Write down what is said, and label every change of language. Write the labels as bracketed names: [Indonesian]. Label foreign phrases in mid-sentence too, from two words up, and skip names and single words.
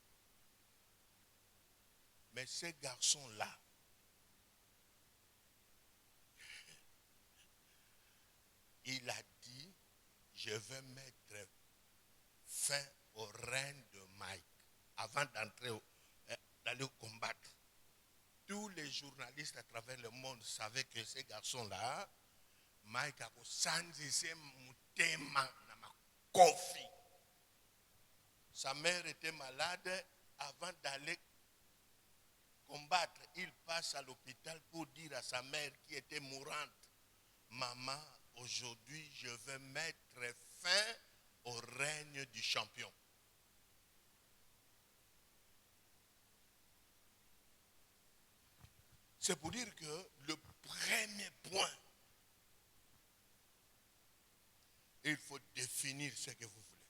[French] Mais ces garçons-là, il a dit, je vais mettre fin au règne de Mike avant d'aller combattre. Tous les journalistes à travers le monde savaient que ces garçons-là, Mike a [Lingala] sanzise mutema na makofi. [French] Sa mère était malade. Avant d'aller combattre, il passe à l'hôpital pour dire à sa mère qui était mourante, maman, aujourd'hui je vais mettre fin au règne du champion. C'est pour dire que le premier point, il faut définir ce que vous voulez.